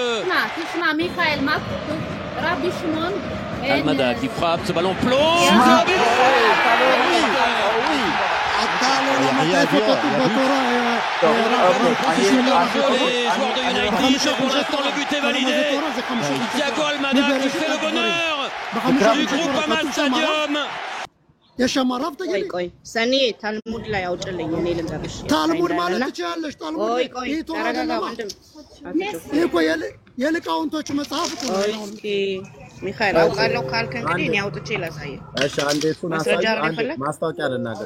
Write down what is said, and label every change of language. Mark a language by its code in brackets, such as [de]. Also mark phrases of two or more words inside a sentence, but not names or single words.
[fr] Almada qui frappe, ce ballon plonge. Les joueurs de United, pour l'instant le but est validé. Thiago Almada qui fait le bonheur du groupe Hamas Stadium. [am] የሸማራፍ ተገኝ ቆይ ሰኒ ታልሙድ ላይ አውጭልኝ እኔ ልንገርሽ። ታልሙድ ማለት ትችላለሽ። ታልሙድ ተረጋጋ ወንድም። እኮ የሊቃውንቶች መጽሐፍ እኮ ነው። ሚካኤል አውቃለሁ ካልክ እንግዲህ እኔ አውጥቼ ላሳየ። እሺ አንዴ እሱን ማስታወቂያ ልናገር።